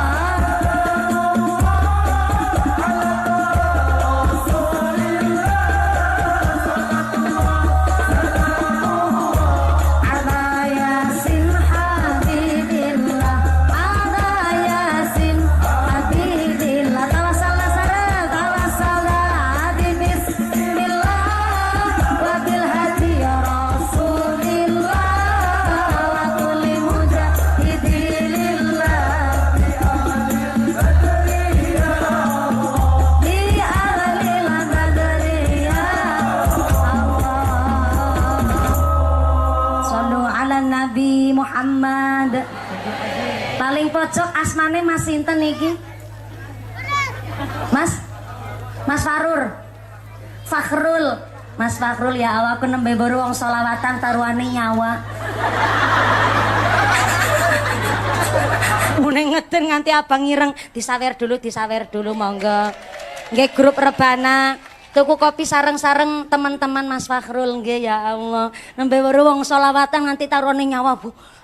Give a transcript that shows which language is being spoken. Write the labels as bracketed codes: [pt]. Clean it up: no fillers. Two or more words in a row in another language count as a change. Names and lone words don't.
[ar] على ياسين حبيب الله على ياسين حبيب الله توسلنا sareng توسلنا بسم الله وبالهادي رسول الله وكل مجاهد لله بأهل البدر يا الله صلوا على النبي محمد [jv] paling pojok asmane Mas sinten iki Mas Farur Fakhrul Mas Fakhrul ya Allah aku nembe baru wong sholawatan taruhane nyawa mune ngeden nganti abang ireng disawer dulu monggo nggih grup rebana tuku kopi sareng-sareng teman-teman Mas Fakhrul nggih ya Allah nembe baru wong sholawatan nganti taruhane nyawa Bu